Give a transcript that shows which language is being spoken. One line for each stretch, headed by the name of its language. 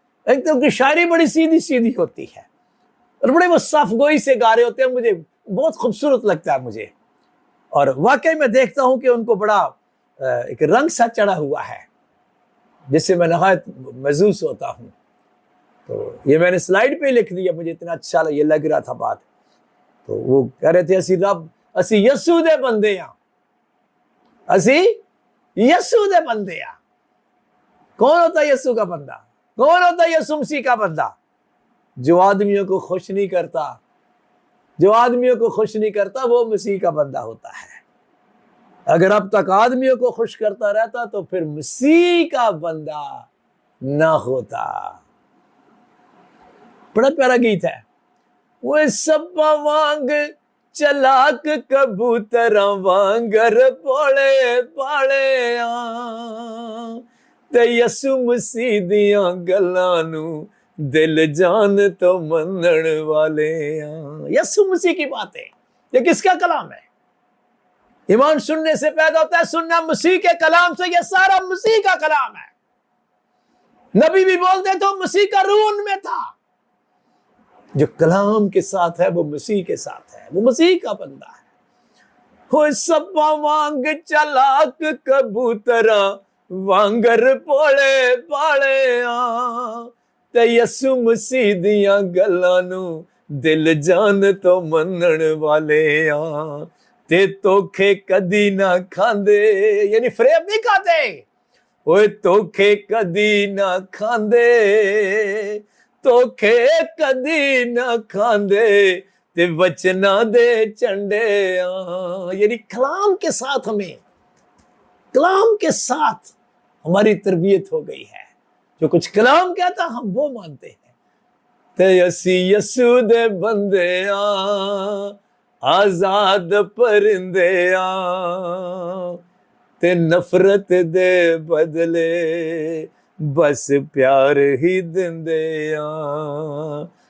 Urdu: ایک تو ان کی شاعری بڑی سیدھی سیدھی ہوتی ہے اور بڑے وہ صاف گوئی سے گا رہے ہوتے ہیں. مجھے بہت خوبصورت لگتا ہے مجھے. اور واقعی میں دیکھتا ہوں کہ ان کو بڑا ایک رنگ سا چڑھا ہوا ہے جس سے میں نہایت محظوظ ہوتا ہوں. تو یہ میں نے سلائیڈ پہ لکھ دیا، مجھے اتنا اچھا یہ لگ رہا تھا بات. تو وہ کہہ رہے تھے
Punjabi: اسی یسوع دے بندے ہاں، اسی یسوع دے بندے ہاں.
Urdu: کون ہوتا ہے یسوع کا بندہ؟ کون ہوتا ہے یسوع مسیح کا بندہ؟ جو آدمیوں کو خوش نہیں کرتا، جو آدمیوں کو خوش نہیں کرتا وہ مسیح کا بندہ ہوتا ہے. اگر اب تک آدمیوں کو خوش کرتا رہتا تو پھر مسیح کا بندہ نہ ہوتا. بڑا پیارا گیت ہے.
Punjabi: وہ سپا وانگ چلاک کبوتراں وانگر پوڑے پاڑے آں تے یسوع مسیح دیاں گلاں نو دل جان تو منن والے آں.
Urdu: یسوع مسیح کی باتیں، یہ کس کا کلام ہے؟ ایمان سننے سے پیدا ہوتا ہے، سننا مسیح کے کلام سے. یہ سارا مسیح کا کلام ہے. نبی بھی بولتے تو مسیح کا روح ان میں تھا. جو کلام کے ساتھ ہے وہ مسیح کے ساتھ ہے، وہ مسیح کا بندہ ہے.
Punjabi: وہ سپا وانگ چلاک کبوتراں وانگر پوڑے پاڑے آں تے یسوع مسیح دیاں گلاں نو دل جان تو منن والے آں تے توکھے کدی نہ کھاندے،
Urdu: یعنی فریب نہیں کھاتے.
Punjabi: اوے توکھے کدی نہ کھاندے، توکھے کدی نہ کھاندے تے وچنا دے چنڈے آں.
Urdu: یعنی کلام کے ساتھ کلام کے ساتھ ہماری تربیت ہو گئی ہے. جو کچھ کلام کہتا ہم وہ مانتے ہیں.
Punjabi: تے اسی یسوع دے بندے آں، آزاد پرندے آں تے نفرت دے بدلے بس پیار ہی دندے آں.